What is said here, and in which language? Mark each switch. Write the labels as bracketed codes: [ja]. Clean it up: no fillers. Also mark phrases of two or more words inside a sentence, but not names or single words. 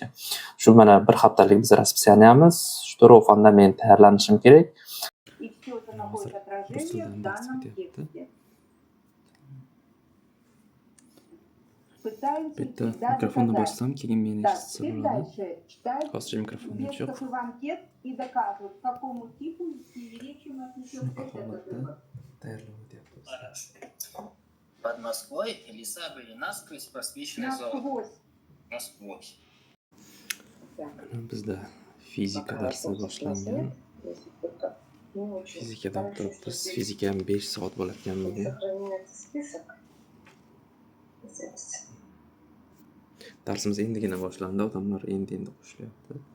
[uz] Shu mana bir haftalik biz raspisaniyamiz. Shu to'rov fanda men tayyorlanishim kerak. Bitta mikrofonni bossam, keyin meni eshitsa bo'ladi. Hozir mikrofon yo'q. [ru] Под Москвой леса были насквозь просвечены золотом. Насквозь. [uz] Bizda fizika darsi boshlangan. Fizikadan turibmiz. Fizika ham 5 soat bo'lar ekan bugun. Darsimiz endigina boshlandi, odamlar endi qo'shilyapti.